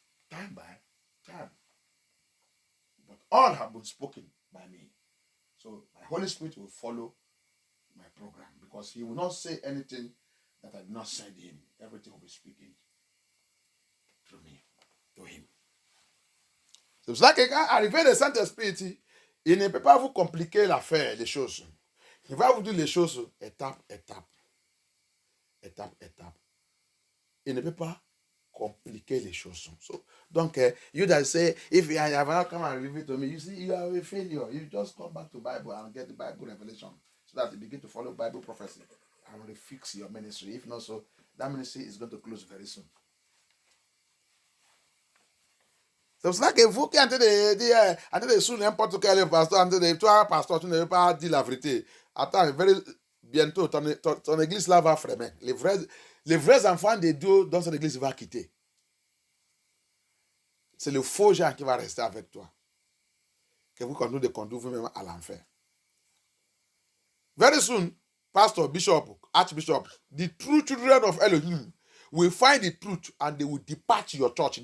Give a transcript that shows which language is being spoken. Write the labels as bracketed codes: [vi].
[en] Time by time. But all have been spoken by me. So my Holy Spirit will follow my program because he will not say anything that I did not send him. Everything will be speaking through me, to him. [fr] C'est pour ça que quand arrivé le Saint-Esprit, il ne peut pas vous compliquer l'affaire, les choses. Il va vous dire les choses étape, étape. Étape, étape. Il ne peut pas compliquer les choses. [en] So, donc, you that say, if you have not come and reveal to me, you see, you are a failure. You just come back to Bible and get the Bible revelation so that you begin to follow Bible prophecy and refix your ministry. If not so, that ministry is going to close very soon. [fr] C'est pour cela que vous qui entendez dire, entendez sous n'importe quel pasteur, entendez, toi, pasteur, tu ne veux pas dire la vérité. Attends, bientôt, ton église là va fremer. Les vrais enfants de Dieu dans cette église vont quitter. C'est le faux gens qui va rester avec toi. Que vous conduisez vous-même à l'enfer. [en] Very soon, pastor, bishop, archbishop, the true children of Elohim will find the truth and they will depart your church.